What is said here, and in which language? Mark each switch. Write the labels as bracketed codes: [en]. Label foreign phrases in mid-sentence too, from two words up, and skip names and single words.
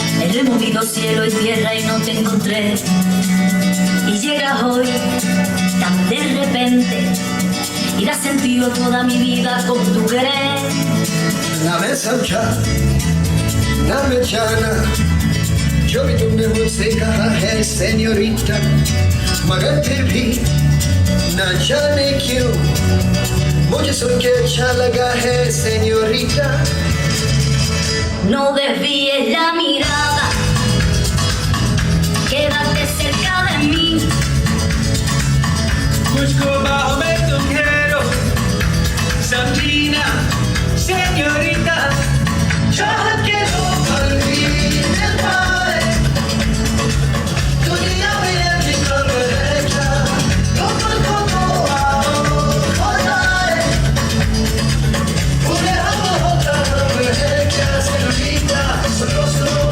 [es] removido cielo y tierra y no te encontré. Y llegas hoy tan de repente y das sentido toda mi vida con tu querer. [hi] हमें समझा ना मैं जाना जो भी तुमने मुझसे कहा है सेन्योरिटा, मगर फिर भी ना जाने क्यों मुझे सुन के अच्छा लगा है सेन्योरिटा. [es] No desvíes la mirada, quédate cerca de mí. [hi] मुझको बाहों में तुम घेरो, समझीना सेन्योरिटा. चाहत के दो पल भी मिल पाए, दुनिया में अभी कब है क्या, दो पल को तो आओ हो जाए, पूरे हम होता हम है क्या सेन्योरिटा.